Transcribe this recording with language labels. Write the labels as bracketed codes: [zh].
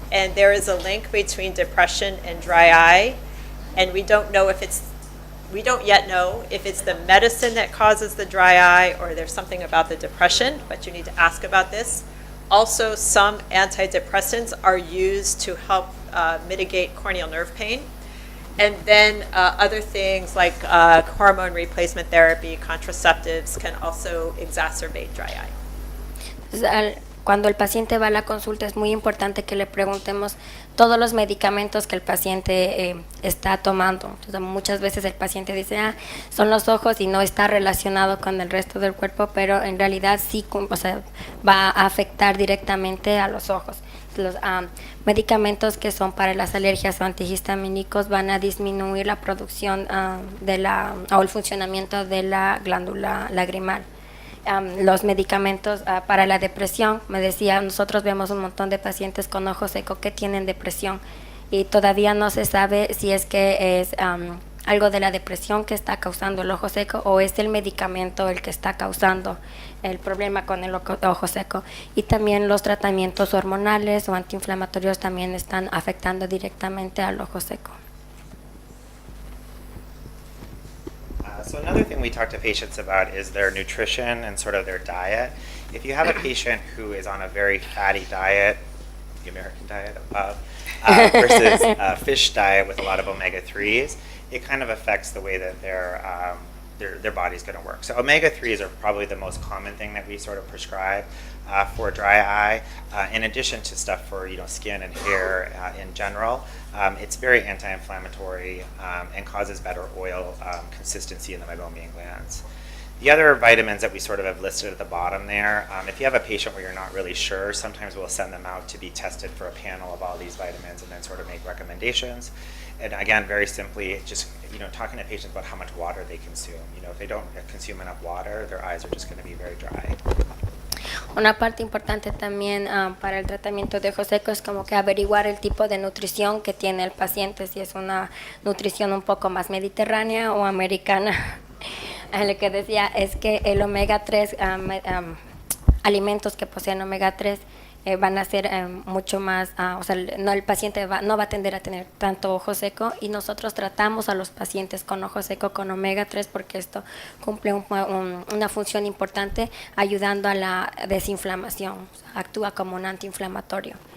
[en] And there is a link between depression and dry eye, and we don't yet know if it's the medicine that causes the dry eye or there's something about the depression, but you need to ask about this. Also, some antidepressants are used to help mitigate corneal nerve pain. And then other things like hormone replacement therapy, contraceptives can also exacerbate dry eye. [es] Cuando el paciente va a la consulta es muy importante que le preguntemos todos los medicamentos que el paciente está tomando. Entonces, muchas veces el paciente dice, son los ojos y no está relacionado con el resto del cuerpo, pero en realidad sí, va a afectar directamente a los ojos. Los medicamentos que son para las alergias o antihistamínicos van a disminuir la producción o el funcionamiento de la glándula lagrimal. Los medicamentos para la depresión, me decía, nosotros vemos un montón de pacientes con ojo seco que tienen depresión y todavía no se sabe si es que es algo de la depresión que está causando el ojo seco o es el medicamento el que está causando el problema con el ojo seco. Y también los tratamientos hormonales o antiinflamatorios también están afectando directamente al ojo seco. [en] So another thing we talk to patients about is their nutrition and sort of their diet. If you have a patient who is on a very fatty diet, the American diet versus a fish diet with a lot of omega-3s, it kind of affects the way that their body's going to work. So omega-3s are probably the most common thing that we sort of prescribe for dry eye, in addition to stuff for skin and hair in general. It's very anti-inflammatory and causes better oil consistency in the meibomian glands. The other vitamins that we sort of have listed at the bottom there, if you have a patient where you're not really sure, sometimes we'll send them out to be tested for a panel of all these vitamins and then sort of make recommendations. And again, very simply, just talking to patients about how much water they consume. If they don't consume enough water, their eyes are just going to be very dry. [es] Una parte importante también para el tratamiento de ojos secos es como que averiguar el tipo de nutrición que tiene el paciente, si es una nutrición un poco más mediterránea o americana. Lo que decía es que el omega 3, alimentos que poseen omega 3 van a ser mucho más, o sea, no, el paciente no va a tender a tener tanto ojo seco, y nosotros tratamos a los pacientes con ojo seco con omega 3 porque esto cumple una función importante ayudando a la desinflamación, o sea, actúa como un antiinflamatorio.